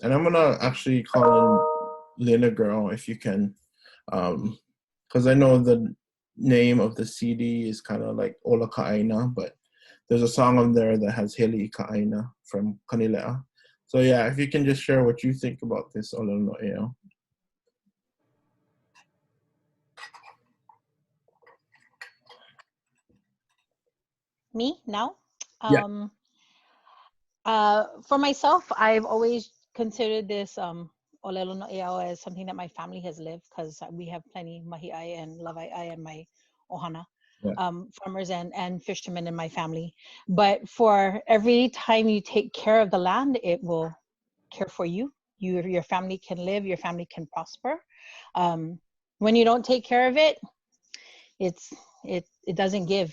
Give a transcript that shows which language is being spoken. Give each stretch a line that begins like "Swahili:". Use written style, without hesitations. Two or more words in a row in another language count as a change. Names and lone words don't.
English: And I'm gonna actually call in Lena Girl if you can, because I know the name of the CD is kind of like Ola Ka'aina, but there's a song on there that has Heli Ka'aina from Kanilea. So yeah, if you can just share what you think about this
Hawaiian: ʻŌLELO no ʻEau.
English: Me now? Yeah. For myself, I've always considered this
Hawaiian: ʻŌLELO no ʻEau
English: as something that my family has lived because we have plenty mahi'ai and lawai'ai and my ohana. Yeah. Farmers and fishermen in my family. But for every time you take care of the land, it will care for you. Your family can live, your family can prosper. When you don't take care of it, it doesn't give back.